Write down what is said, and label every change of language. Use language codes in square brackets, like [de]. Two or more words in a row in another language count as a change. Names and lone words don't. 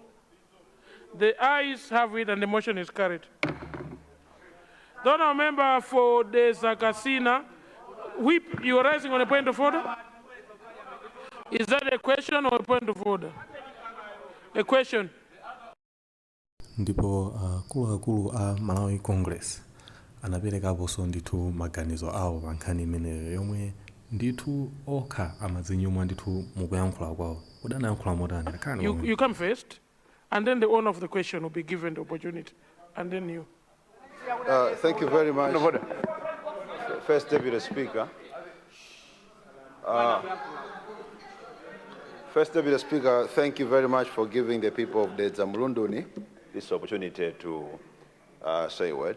[en] The ayes have it and the motion is carried. The honourable member for the Zakasina, Whip, you are rising on a point of order? Is that a question or a point of order? A question. [ny] Ndipo akuluakulu a Malawi Congress anaperekaponso ndithu maganizo awo pa nkhani imeneyo yomwe ndithu okha amadzinyumwa ndithu mukuyankhula kwawo. Udanayankhula motani? [en] You come first, and then the owner of the question will be given the opportunity, and then you. Thank you very much, First Deputy Speaker. First Deputy Speaker, thank you very much for giving the people of the Zamulunduni this opportunity to say a word.